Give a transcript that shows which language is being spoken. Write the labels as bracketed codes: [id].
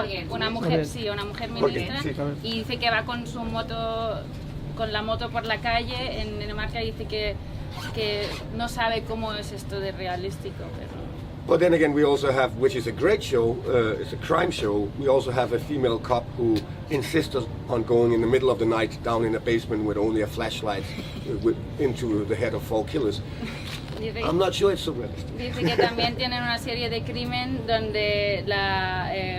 [es] una mujer ministra, y dice que va con su moto, con la moto por la calle en Dinamarca, y dice que no sabe cómo es esto de realístico, pero... [en] But then again, we also have, which is a great show, it's a crime show, we also have a female cop who insists on going in the middle of the night down in a basement with only a flashlight into the head of 4 killers. I'm not sure it's so realistic. [es] Dice que también tienen una serie de crimen donde la